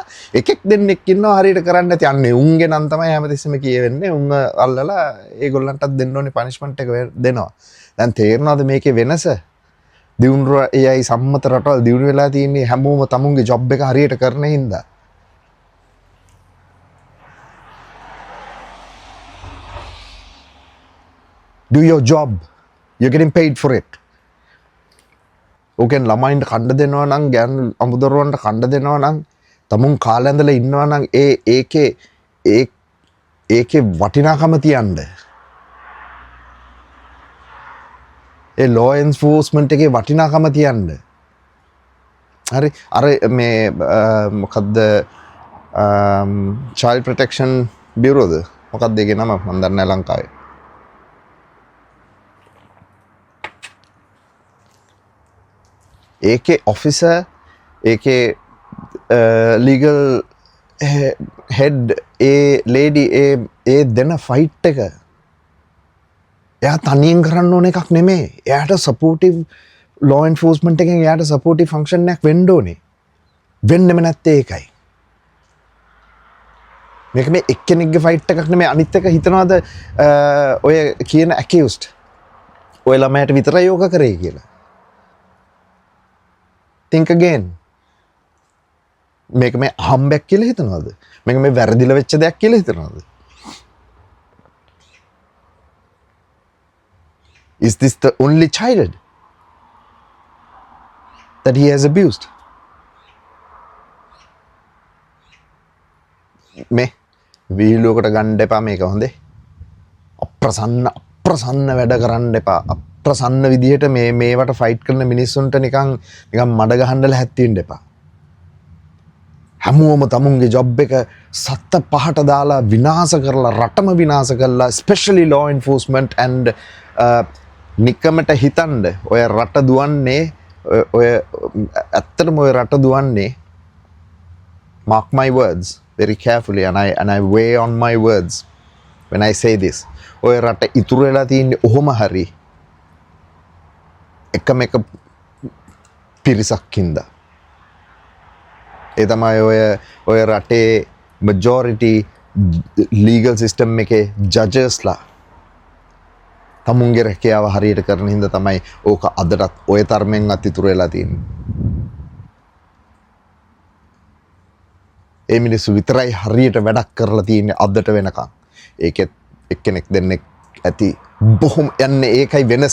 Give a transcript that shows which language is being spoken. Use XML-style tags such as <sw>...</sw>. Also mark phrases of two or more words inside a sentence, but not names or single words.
<si>එකෙක් දෙන්නෙක් ඉන්නවා හරියට කරන්න නැති. අන්නේ උන්ගේ නම් තමයි හැමතිස්සෙම කියවෙන්නේ. උන් අල්ලලා ඒගොල්ලන්ටත් දෙන්න ඕනේ පනිෂ්මන්ට් එක දෙනවා. දැන් තේරෙනවද මේකේ වෙනස? දියුණු AI සම්මත රටවල් දියුණු වෙලා තියෙන්නේ හැමෝම තමුන්ගේ ජොබ් එක හරියට කරන හින්දා.</si> <en>Do your job. You're getting paid for it.</en> <si>ඕකෙන් ළමයින්ට කණ්ඩ දෙනවා නම් ගෑනු අමුදරුවන්ට කණ්ඩ දෙනවා නම් තමුන් කාලේ ඇඳලා ඉන්නවා නම් ඒකේ වටිනාකම තියන්න. ඒ</si> <en>law enforcement</en> <si>එකේ වටිනාකම තියන්න. හරි අර මේ මොකද්ද</si> <en>child protection bureau</en> <si>ද මොකක්ද ඒකේ නම මම දන්නේ නැහැ ලංකාවේ. ඒකේ ඔෆිසර් ඒකේ</si> <en>legal head</en> <si>ඒ ලේඩි ඒ දෙන ෆයිට් එක එයා තනියෙන් කරන්න ඕන එකක් නෙමේ. එයාට</si> <en>supportive law enforcement</en> <si>එකෙන් එයාට</si> <en>supportive function</en> <si>එකක් වෙන්න ඕනේ. වෙන්නෙම නැත්තේ ඒකයි. මේක මේ එක්කෙනෙක්ගේ ෆයිට් එකක් නෙමේ. අනිත් එක හිතනවාද ඔය කියන ඇකියුස්ඩ් ඔය ළමයට විතරයි යෝග කරේ කියලා.</si> <en>think again.</en> <si>මේක මේ අහම්බයක් කියලා හිතනවද? මේක මේ වැරදිලා වෙච්ච දෙයක් කියලා හිතනවද?</si> <en>Is this the only child that he has abused?</en> <si>මේ වීලුවකට ගන්න එපා මේක හොඳේ. අප්‍රසන්න වැඩ කරන්න එපා. ප්‍රසන්න විදිහට මේවට ෆයිට් කරන මිනිස්සුන්ට නිකන් මඩ ගහන්නලා හැත්ති වෙන්න එපා. හැමෝම තමුන්ගේ ජොබ් එක සත්ත පහට දාලා විනාශ කරලා රටම විනාශ කරලා</si> <en>especially law enforcement and</en> <si>නිකමට හිතන්න ඔය රට දුවන්නේ ඔය ඇත්තටම ඔය රට දුවන්නේ</si> <en>mark my words very carefully and I weigh on my words when I say this.</en> <si>ඔය රට ඉතුරු වෙලා තියෙන්නේ ඔහොම හරි එකම එක පිරිසක් හින්දා. ඒ තමයි ඔය රටේ</si> <en>majority legal system</en> <si>එකේ judgesලා තමුන්ගේ රැකියාව හරියට කරන හින්දා තමයි ඕක අදටත් ඔය තරමෙන් අතිතුරු වෙලා තියෙන්නේ. ඒ මිනිස්සු විතරයි හරියට වැඩක් කරලා තියෙන්නේ අදට වෙනකන්. ඒකෙත් එක්කෙනෙක් දෙන්නෙක් ඇති බොහොම යන්නේ ඒකයි වෙනස.</si>